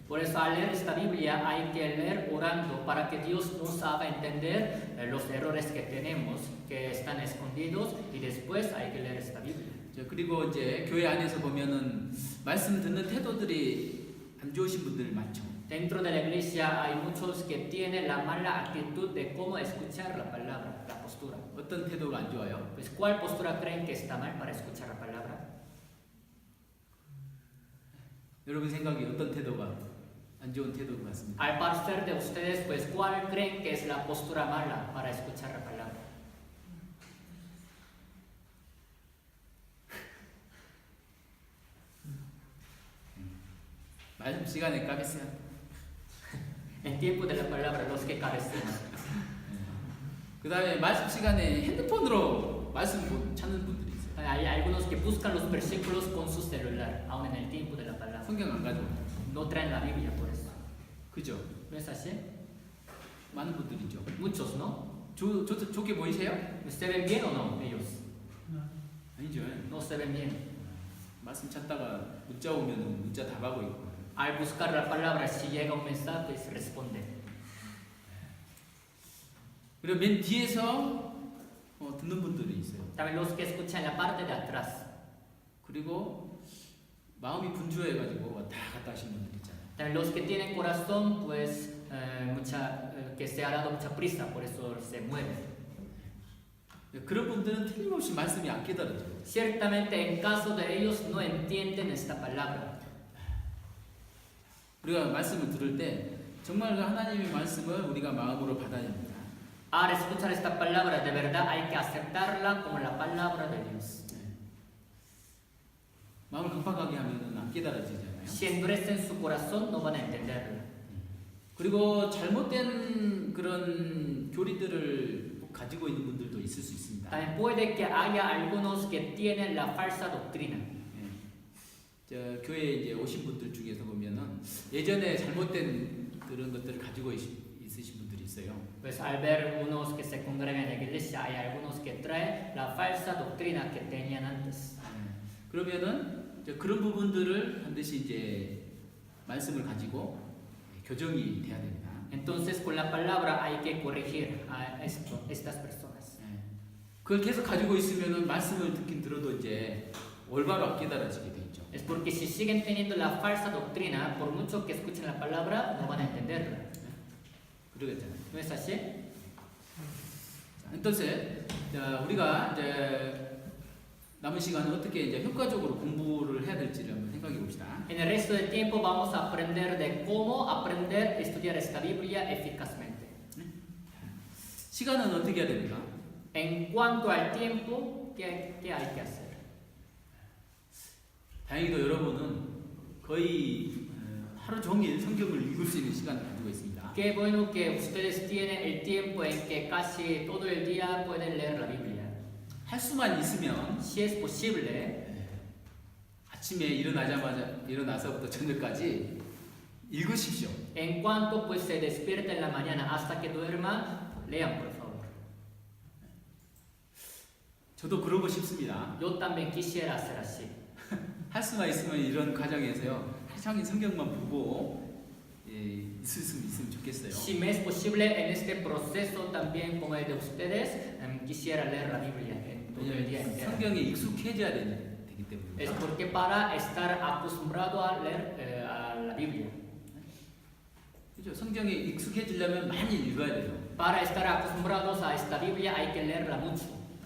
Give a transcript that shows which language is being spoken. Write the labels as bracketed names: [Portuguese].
[Spanish] Por eso al leer esta Biblia hay que leer orando para que Dios nos haga entender los errores que tenemos, que están escondidos, y después hay que leer esta Biblia. [Korean] 그리고 이제 교회 안에서 보면은 말씀 듣는 태도들이 안 좋으신 분들 많죠. [Spanish] Dentro de la iglesia hay muchos que tienen la mala actitud de cómo escuchar la palabra, la postura. [Korean] 어떤 태도가 안 좋아요? [Spanish] Pues, ¿cuál postura creen que está mal para escuchar la palabra? [Korean] 여러분 생각에 어떤 태도가 안 좋은 태도 같습니다. [Spanish] Al parecer de ustedes, pues, ¿cuál creen que es la postura mala para escuchar la palabra? [Korean] 말씀 시간에 까겠어요. [Spanish] En tiempo de la palabra, los que carecemos. [Korean] 그 다음에 말씀 시간에 핸드폰으로 말씀 찾는 분들이 있어요. [Spanish] Hay algunos que buscan los versículos con su celular, aún en el tiempo de la palabra. [Korean] 성경 안 가져오고. [Spanish] No traen la Biblia por eso. [Korean] 그죠? [Spanish] ¿No es así? [Korean] 많은 분들이죠. [Spanish] Muchos, ¿no? [Korean] 좋게 보이세요? [Spanish] ¿Se ven bien o no ellos? [Korean] 아니죠. [Spanish] No se ven bien. [Korean] 말씀 찾다가 문자 오면은 문자 답하고 있고. [Spanish] Al buscar la palabra, si llega un mensaje, se responde. [Korean] 그리고 맨 뒤에서 듣는 분들이 있어요. [Spanish] También los que escuchan en la parte de atrás. [Korean] 그리고 마음이 분주해가지고 왔다 갔다 하시는 분들 있잖아요. [Spanish] También los que tienen corazón, pues, que se ha dado mucha prisa, por eso se mueven. [Korean] 그런 분들은 틀림없이 말씀이 안 깨달아져요. [Spanish] Ciertamente, en caso de ellos, no entienden esta palabra. [Korean] 우리가 말씀을 들을 때 정말 그 하나님의 말씀을 우리가 마음으로 받아야 됩니다. [Spanish] Al escuchar esta palabra, de verdad hay que aceptarla como la palabra de Dios. [Korean] 마음을 급하게 하면은 안 깨달아지잖아요. [Spanish] Si endurecen su corazón, no van a entenderla. [Korean] 그리고 잘못된 그런 교리들을 가지고 있는 분들도 있을 수 있습니다. [Spanish] También puede que haya algunos que tienen la falsa doctrina. [Korean] 저 교회에 이제 오신 분들 중에서 보면은 예전에 잘못된 그런 것들을 가지고 있으신 분들이 있어요. [Spanish] Pues al ver unos que se congregan en la iglesia, hay algunos que traen la falsa doctrina que tenían antes. [Korean] 그러면은 이제 그런 부분들을 반드시 이제 말씀을 가지고 교정이 돼야 됩니다. [Spanish] Entonces con la palabra hay que corregir a estas personas. [Korean] 그걸 계속 가지고 있으면은 말씀을 듣긴 들어도 이제 올바로 안 깨달아지게 돼 있죠. [Spanish] Es porque si siguen teniendo la falsa doctrina, por mucho que escuchen la palabra, no van a entenderla. [Korean] 그러겠잖아요. [Spanish] ¿No es así? entonces [Korean] 우리가 이제 남은 시간은 어떻게 이제 효과적으로 공부를 해야 될지를 한번 생각해 봅시다. [Spanish] En el resto del tiempo vamos a aprender de cómo aprender a estudiar esta Biblia eficazmente. [Korean] 시간은 어떻게 해야 됩니까? [Spanish] En cuanto al tiempo, ¿qué hay que hacer? [Korean] 다행히도 여러분은 거의 하루 종일 성경을 읽을 수 있는 시간을 가지고 있습니다. [Spanish] Qué bueno que ustedes tienen el tiempo en que casi todo el día pueden leer la Biblia. [Korean] 할 수만 있으면 [Spanish] Si es posible, [Korean] 아침에 일어나서부터 저녁까지 읽으십시오. [Spanish] en cuanto pues se despierta en la mañana hasta que duerma, lean por favor. [Korean] 저도 그러고 싶습니다. [Spanish] Yo también quisiera hacer así. [Korean] 할 수만 있으면 이런 과정에서요 하루 종일 성경만 보고 있으면 좋겠어요. [Spanish] Si me es posible en este proceso también como el de ustedes, quisiera leer la Biblia en todo el día entero. [Korean] 성경에 익숙해져야 되기 때문에. [Spanish] Es porque para estar acostumbrado a leer a la Biblia. [Korean] 그렇죠. 성경에 익숙해지려면 많이 읽어야 돼요. [Spanish] Para estar acostumbrados a esta Biblia hay que leerla mucho.